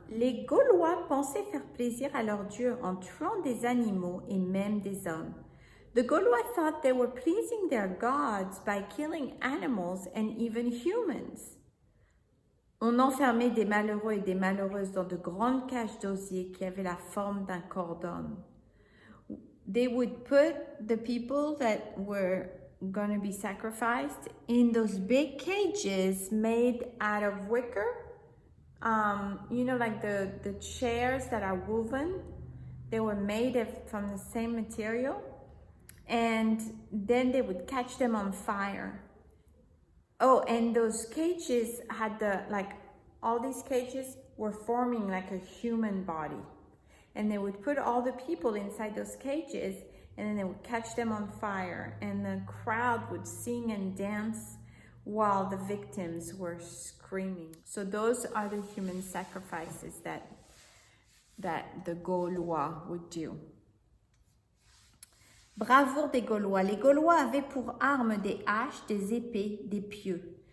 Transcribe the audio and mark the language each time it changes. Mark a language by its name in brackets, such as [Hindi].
[French] Les Gaulois pensaient faire plaisir à leurs dieux en tuant des animaux et même des hommes. [English] The Gaulois thought they were pleasing their gods by killing animals and even humans. [French] On enfermait des malheureux et des malheureuses dans de grandes cages d'osier qui avaient la forme d'un corps d'homme. [English] They would put the people that were going to be sacrificed in those big cages made out of wicker. You know, like the chairs that are woven, they were made from the same material, and then they would catch them on fire. Oh, and those cages had all these cages were forming like a human body, and they would put all the people inside those cages, and then they would catch them on fire, and the crowd would sing and dance while the victims were screaming. So those are the human sacrifices that the Gaulois would do. [French] Bravoure des Gaulois. Les Gaulois avaient pour armes des haches, des épées, des pieux.